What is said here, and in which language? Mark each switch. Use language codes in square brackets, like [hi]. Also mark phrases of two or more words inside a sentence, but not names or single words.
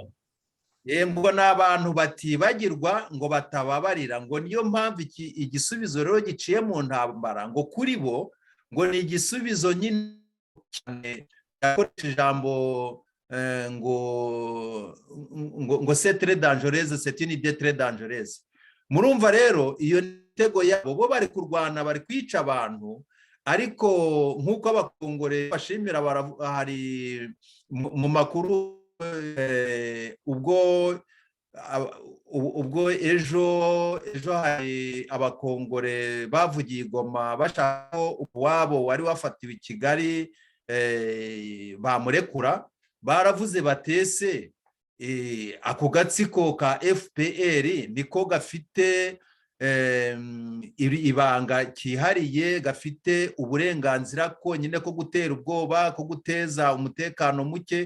[rw] Ngo ni abantu batibagirwa ngo batababarira, ngo niyo mpamvu igisubizo rero giciye mu ntambara ngo kuri bo ngo ni igisubizo nyine cyane, yakoresheje ijambo ngo [fr] c'est très dangereuse, c'est une idée très dangereuse. [rw] Murumva rero iyo mitego yabo, bo bari kurwana, bari kwica abantu, ariko nk'uko abakongore bashimira, hari mu makuru ubwo ejo hari abakongore bavugiye i Goma bashaka ko uwabo wari wafatiwe i Kigali bamurekura, baravuze batese ako gatsiko ka FPR niko gafite ibanga cyihariye, gafite uburenganzira konyine ko gutera ubwoba, ko guteza umutekano muke.